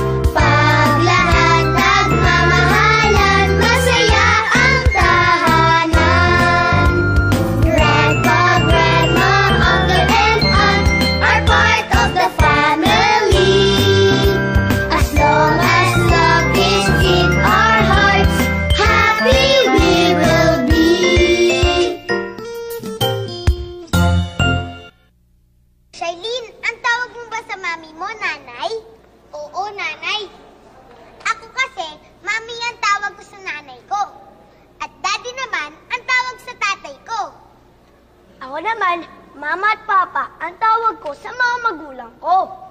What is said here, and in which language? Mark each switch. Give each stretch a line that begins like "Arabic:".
Filipino: Pag lahat nagmamahalan, masaya ang tahanan.
English: Grandpa, grandma, uncle, and aunt are part of the family. As long as love is in our hearts, happy we will be.
Filipino: Charlene, ang tawag mo ba sa mami mo, nanay? Oo, nanay. Ako kasi, mami ang tawag ko sa nanay ko. At daddy naman ang tawag sa tatay ko. Ako naman, mama at papa ang tawag ko sa mga magulang ko.